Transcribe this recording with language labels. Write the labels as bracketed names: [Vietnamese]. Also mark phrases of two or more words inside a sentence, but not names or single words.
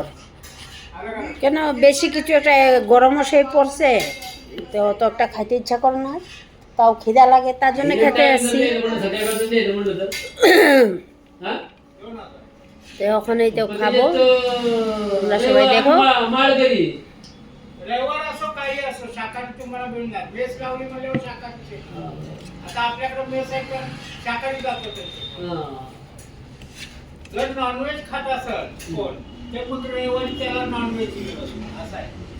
[Bangla] কেন বেশি কিছু একটা গরমও সেই পড়ছে, তো অত একটা খাইতে ইচ্ছা করে না, তাও খিদা লাগে, তার জন্য খেতে আসছি। তো ওখানে তো খাবো, তোমরা সবাই দেখো। [Marathi] नॉनव्हेज खात असेल कोण ते मग रविवारी त्याला नॉनव्हेज असं आहे.